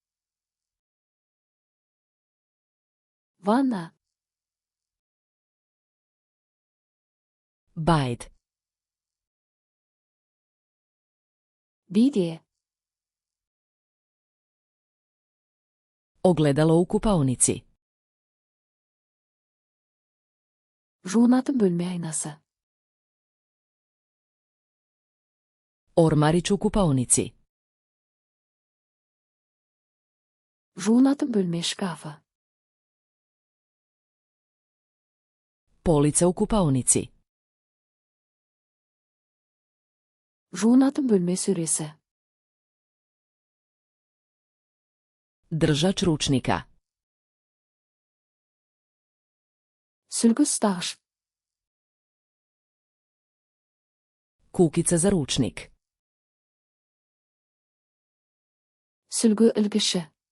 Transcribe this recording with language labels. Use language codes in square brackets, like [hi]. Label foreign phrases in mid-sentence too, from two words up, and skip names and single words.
[kk] Ванна. [hr] Bajd. [kk] Биде. [hr] Ogledalo u kupaonici. [kk] Жуынатын бөлме айнасы. [hr] Ormarić u kupaonici. [kk] Жуынатын бөлме шкафы. [hr] Polica u kupaonici. [kk] Жуынатын бөлме сөресі. [hr] Držač ručnika. [kk] Сүлгі ұстағыш. [hr] Kukica za ručnik. [kk] Сүлгі ілгіші.